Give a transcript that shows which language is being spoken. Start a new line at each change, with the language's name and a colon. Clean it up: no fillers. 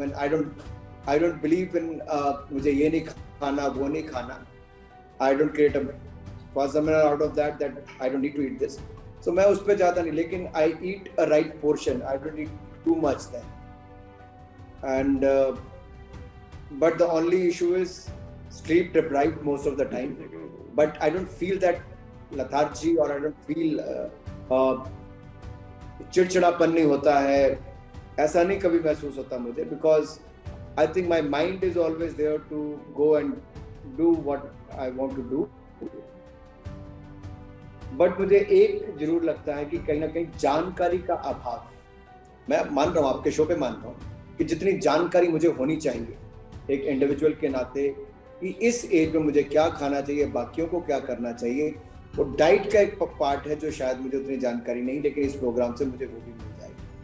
English: I don't believe in
Hindi: मुझे ये नहीं खाना, वो नहीं खाना.
English: I don't create a phenomenon out of that I don't need to eat this.
Hindi: So मैं उस पे जाता नहीं, लेकिन
English: I eat a right portion. I don't eat too much then. And but the only issue is sleep deprived most of the time, but I don't feel that lethargy or I don't feel
Hindi: चिड़चिड़ापन नहीं होता है, ऐसा नहीं कभी महसूस होता मुझे,
English: because I think my mind is always there to go and do what I want to do.
Hindi: But मुझे एक जरूर लगता है कि कहीं ना कहीं जानकारी का अभाव, मैं मान रहा हूँ आपके शो पे मान रहा हूँ कि जितनी जानकारी मुझे होनी चाहिए एक इंडिविजुअल के नाते कि इस एज में मुझे क्या खाना चाहिए, बाकियों को क्या करना चाहिए, वो डाइट का एक पार्ट है जो शायद मुझे उतनी जानकारी नहीं, लेकिन इस प्रोग्राम से मुझे वो भी मिल जाएगी।